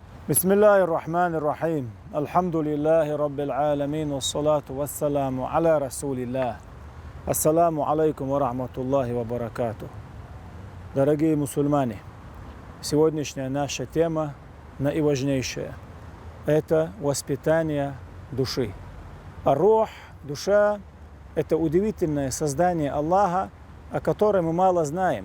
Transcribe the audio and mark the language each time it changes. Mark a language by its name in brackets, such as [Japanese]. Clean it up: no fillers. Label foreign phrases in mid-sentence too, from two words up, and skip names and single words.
[Arabic] بسم الله الرحمن الرحيم الحمد لله رب العالمين. والصلاة والسلام على رسول الله السلام عليكم ورحمة الله وبركاته. [Russian] Дорогие мусульмане, сегодняшняя наша тема наиважнейшая. Это воспитание души. Рух, душа, это удивительное создание Аллаха, о котором мы мало знаем.